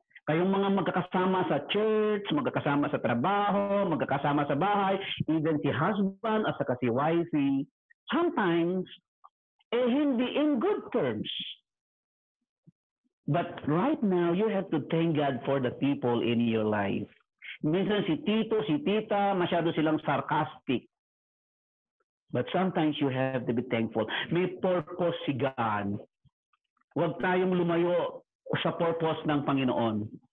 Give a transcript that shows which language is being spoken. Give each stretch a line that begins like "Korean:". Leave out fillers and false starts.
Filipino: Kayong mga magkakasama sa church, magkakasama sa trabaho, magkakasama sa bahay, even si husband at saka si wifey, sometimes, hindi
English: in good terms. But right now, you have to thank God for the people in your life.
Filipino: Minsan si tito, si tita, masyado silang sarcastic.
English: But sometimes you have to be thankful.
Filipino: May purpose si God. Huwag tayong lumayo sa purpose ng Panginoon.